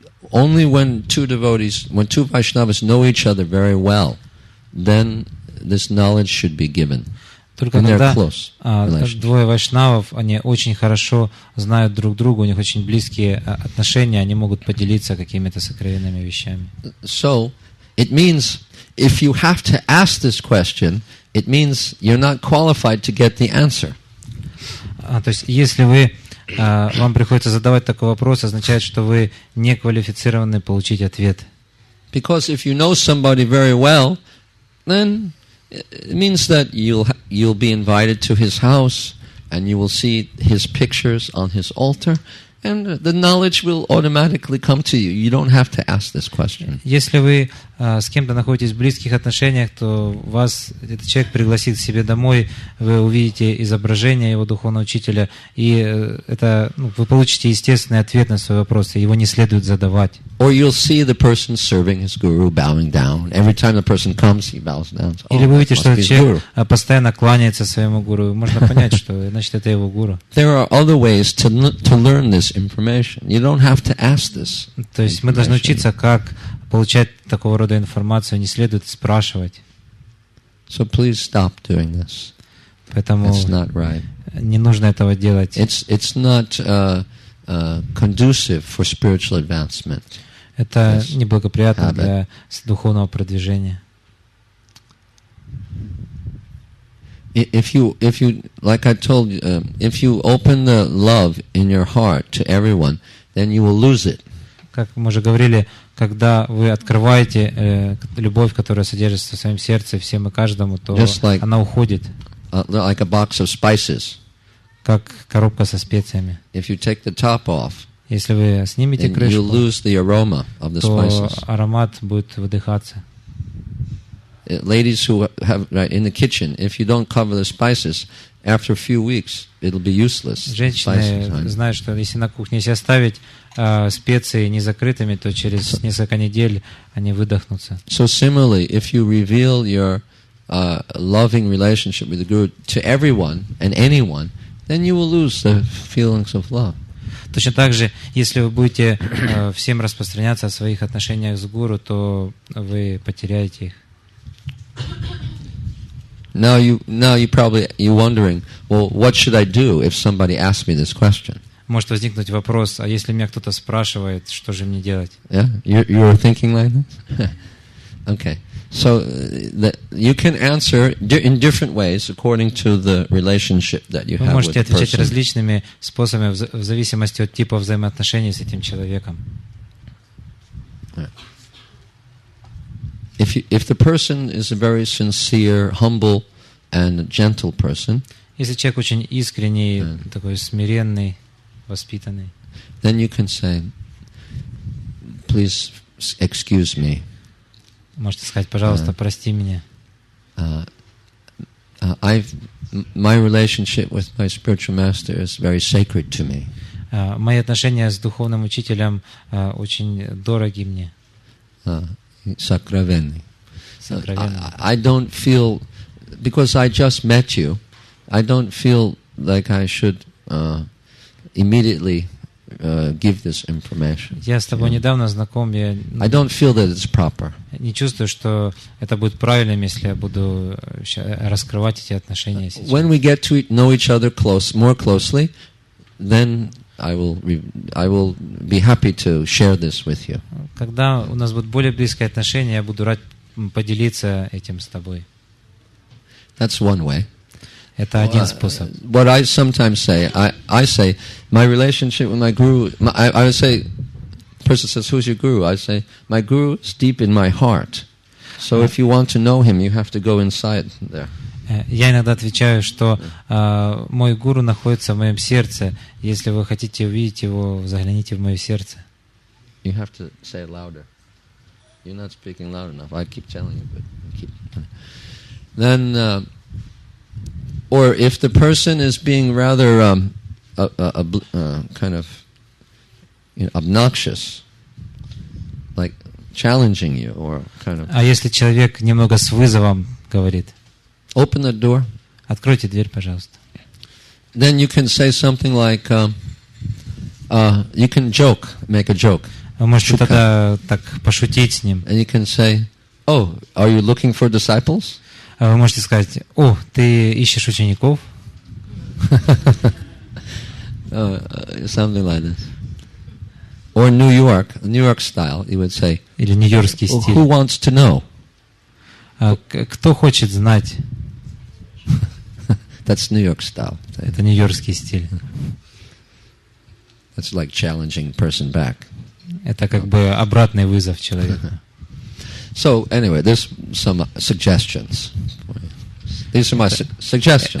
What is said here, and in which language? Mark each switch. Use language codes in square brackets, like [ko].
[en] Only when two Vaishnavas know each other very well, then this knowledge should be given. [ru] Только когда двое вайшнавов, они очень хорошо знают друг друга, у них очень близкие отношения, они могут поделиться какими-то сокровенными вещами. [en] So, it means if you have to ask this question, it means you're not qualified to get the answer. [ru] То есть, если вам приходится задавать такой вопрос, означает, что вы не квалифицированы получить ответ. [en] Because if you know somebody very well, then it means that you'll be invited to his house and you will see his pictures on his altar, and the knowledge will automatically come to you. You don't have to ask this question. [ru] Если вы с кем-то находитесь в близких отношениях, то вас этот человек пригласит к себе домой, вы увидите изображение его духовного учителя, и это, вы получите естественный ответ на свой вопрос, и его не следует задавать. [en] Or you'll see the person serving his guru bowing down. Every time the person comes, he bows down. [ru] Или вы увидите, что этот человек постоянно кланяется своему гуру. Можно понять, что значит это его гуру. [en] There are other ways to learn this information. You don't have to ask this. [ru] То есть мы должны учиться, как получать такого рода информацию, не следует спрашивать. [en] So please stop doing this. [ru] Поэтому [en] It's not right. [ru] не нужно этого делать. [en] It's not conducive for spiritual advancement. [ru] Это неблагоприятно для духовного продвижения. [en] If you, like I told you, if you open the love in your heart to everyone, then you will lose it. [ru] Как мы уже говорили, когда вы открываете любовь, которая содержится в своем сердце всем и каждому, то она уходит. [en] Like a box of spices. [ru] Как коробка со специями. [en] If you take the top off, [ru] если вы снимете крышку, [en] you lose the aroma of the [ru] то [en] spices. [ru] аромат будет выдыхаться. [en] Ladies who have in the kitchen, if you don't cover the spices, after a few weeks, it'll be useless. [ru] Женщины знают, что если на кухне если оставить специи незакрытыми, то через несколько недель они выдохнутся. [en] So similarly, if you reveal your loving relationship with the Guru to everyone and anyone, then you will lose the feelings of love. [ru] Точно так же, если вы будете всем распространяться о своих отношениях с гуру, то вы потеряете их. [en] Now you probably you're wondering, well, what should I do if somebody asks me this question? [ru] Может возникнуть вопрос, а если меня кто-то спрашивает, что же мне делать? [en] Yeah, you're thinking like this? Okay. So you can answer in different ways according to the relationship that you have with the person. [ru] Вы можете отвечать различными способами в зависимости от типа взаимоотношений с этим человеком. [en] If the person is a very sincere, humble, and gentle person, [ru] если человек очень искренний, такой смиренный, воспитанный, [en] then you can say, "Please excuse me." [ru] Можете сказать, пожалуйста, прости меня. [en] My relationship with my spiritual master is very sacred to me. [ru] Мои отношения с духовным учителем очень дороги мне. Сокровенный. [en] I don't feel, because I just met you, I don't feel like I should immediately give this information. [ru] Я с тобой недавно знаком, [en] I don't feel that it's proper. [ru] Не чувствую, что это будет правильным, если я буду раскрывать эти отношения сейчас. [en] When we get to know each other more closely, then I will be happy to share this with you. [ru] Когда у нас будет более близкое отношение, я буду рад поделиться этим с тобой. [en] That's one way. [ru] Это один способ. [en] What I sometimes say, I say, my relationship with my guru, I would say, the person says, who's your guru? I say, my guru is deep in my heart. So if you want to know him, you have to go inside there. [ru] Я иногда отвечаю, что мой гуру находится в моем сердце. Если вы хотите увидеть его, загляните в мое сердце. [en] You have to say it louder. You're not speaking loud enough. I keep telling you, but keep. Then, or if the person is being rather kind of obnoxious, like challenging you, or kind of. [ru] А если человек немного с вызовом говорит? [en] Open the door. [ru] Откройте дверь, пожалуйста. [en] Then you can say something like, you can joke, make a joke. [ru] Вы можете тогда так пошутить с ним. [en] And you can say, oh, are you looking for disciples? [ru] Вы можете сказать, о, ты ищешь учеников? [en] Something like this. Or New York style, you would say. [ru] Или нью-йоркский стиль. [en] Who wants to know? [ru] Кто хочет знать? [en] That's New York style. [ru] Это нью-йоркский стиль. [en] That's like challenging person back. [ru] Это как бы обратный вызов человеку. [en] So anyway, there's some suggestions. These are my suggestions.